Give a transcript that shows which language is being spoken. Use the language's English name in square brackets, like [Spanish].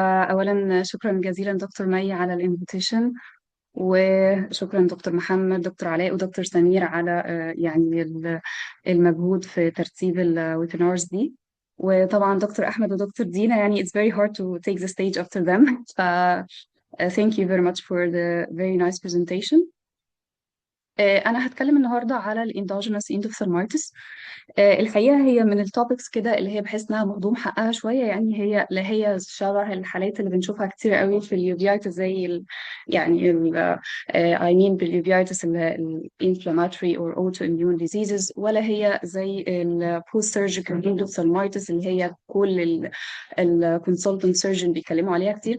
[Arabic] اولا شكرا جزيلا دكتور مي على الانفيتيشن، وشكرا دكتور محمد، دكتور علاء، ودكتور سمير على يعني المجهود في ترتيب الويبينارز دي، وطبعا دكتور احمد ودكتور دينا. يعني [English] it's very hard to take the stage after them. ف thank you very much for the very nice presentation. [Arabic] أنا هتكلم النهاردة على الإندوجينوس endophthalmitis. الحقيقة هي من التوبكس كده اللي هي بحس إنها مهضوم حقها شوية، يعني هي اللي هي شبه الحالات اللي بنشوفها كتير قوي في اليوفيتس، زي يعني [English] I mean [Arabic] باليوفيتس [English] inflammatory or autoimmune diseases، [Arabic] ولا هي زي [English] post surgical endophthalmitis [Arabic] اللي هي كل الكونسلتنت سيرجن بيتكلموا عليها كتير.